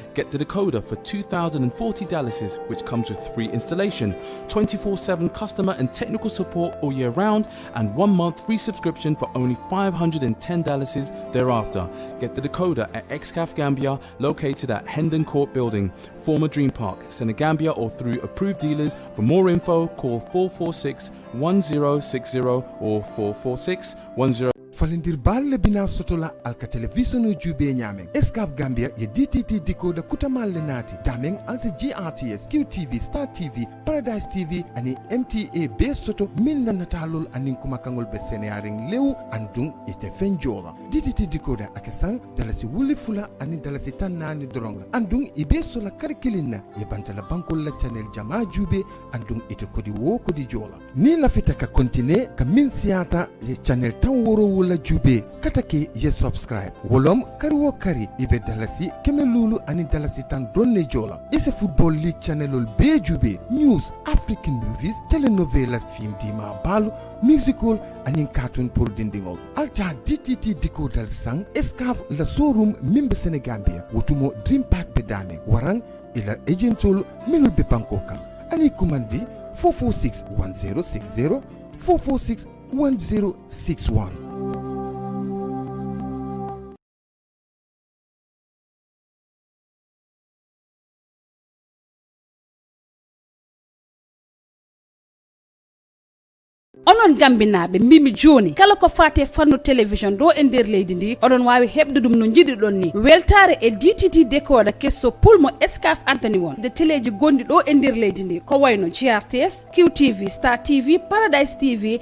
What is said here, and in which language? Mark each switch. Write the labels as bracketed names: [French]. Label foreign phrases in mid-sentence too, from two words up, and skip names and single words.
[English] Get the decoder for $2,040, which comes with free installation installation, 24/7 customer and technical support all year round, and 1 month free subscription for only $510 thereafter. Get the decoder at XCAF Gambia, located at Hendon Court Building, former Dream Park, Senegambia, or through approved dealers. For more info, call 446-1060 or 446-10. [Mandingo] falindir balle bina sotola alka television jube nyameng escap Gambia ye DTT decoder kutamalle nati dameng alse GRTS QTV Star TV Paradise TV ani MTA be soto min natalol anin kuma kangol be senearing lew andung ite fenjola DTT decoder akesan dalasi wuli fula ani dalasi tanani dronga andung ibe sola karikilina ye bantala bankol la channel jama jube andung ite kodi wo kodi jola ni la fitaka kontine ka min siata ye channel tan woro la jube katake ye subscribe wolom kari kari ibe dalasi kemelulu ani dalasi tan donne jola ise [English] football league [Mandingo] channelol be jube news [English] African movies [Mandingo] telenovela film dima balu musical ani cartoon pour dindingol alta DTT decoder sang escaf la showroom mimbe Senegambia wotumo dream park be dame warang ila agentol minul be pankokam ani kumandi 446-1060 446-1061. [Fula] onon gambinaɓe mbimi joni kala ko fate fannu télévision ɗo e nder leydi ndi oɗon wawi hebde ɗum no jiɗiɗon ni weltare e DTT décoda kesso pulmo escaf antani won de téléji gonɗi ɗo e nder leydi ndi ko wayno GRTS QTV Star TV Paradise TV